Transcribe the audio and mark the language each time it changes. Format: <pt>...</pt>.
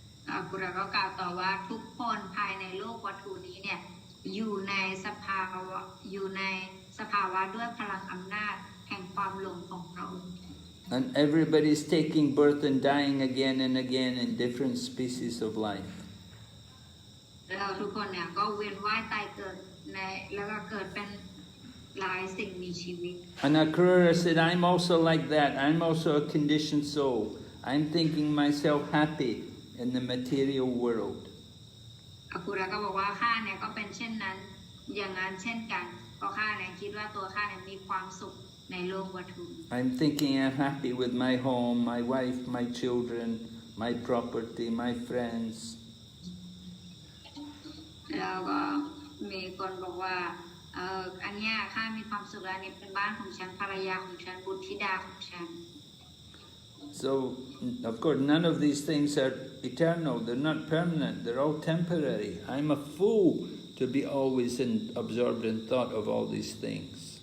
<th>อากุระก็กล่าวต่อว่าทุกคนภายในโลกวัตถุนี้เนี่ยอยู่ในสภาวะด้วยพลังอำนาจแห่งความหลงของเรา</th> <en>And everybody's taking birth and dying again and again in different species of life.</en> <th>แล้วทุกคนเนี่ยก็เวียนว่ายตายเกิดแล้วก็เกิดเป็น หลายสิ่งมีชีวิต</th> <en>And Akrura said, I'm also like that. I'm also a conditioned soul. I'm thinking myself happy in the material world.</en> <th>อากุระก็บอกว่าข้าเนี่ยก็เป็นเช่นนั้นอย่างนั้นเช่นกันเพราะข้าเนี่ยคิดว่าตัวข้าเนี่ยมีความสุขในโลกวัตถุ</th> <en>I'm thinking I'm happy with my home, my wife, my children, my property, my friends.</en> <th>แล้วก็มีคนบอกว่าอันเนี้ยข้ามีความสุขแล้วนี่เป็นบ้านของฉันภรรยาของฉันบุตรธิดาของฉัน</th> <en>So, of course, none of these things are eternal. They're not permanent. They're all temporary. I'm a fool to be always absorbed in thought of all these things.</en>